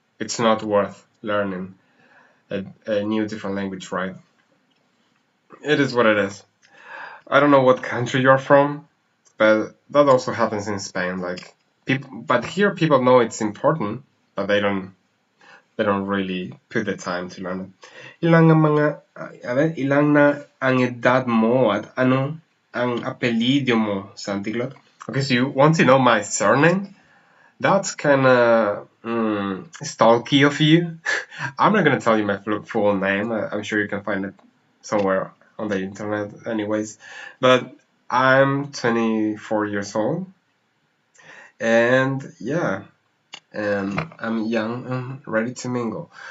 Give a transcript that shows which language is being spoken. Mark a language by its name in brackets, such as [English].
[English] It's not worth learning a new different language, right? It is what it is. I don't know what country you're from, but that also happens in Spain. Like people, but here people know it's important, but they don't really put the time to learn it. [Filipino] Ilang na ang edad mo at ano ang apelyido mo, Santiglot? [English] Okay, so you want to know my surname? That's kind of stalky of you. I'm not gonna tell you my full name. I'm sure you can find it somewhere on the internet anyways. But I'm 24 years old. And yeah, and I'm young and ready to mingle.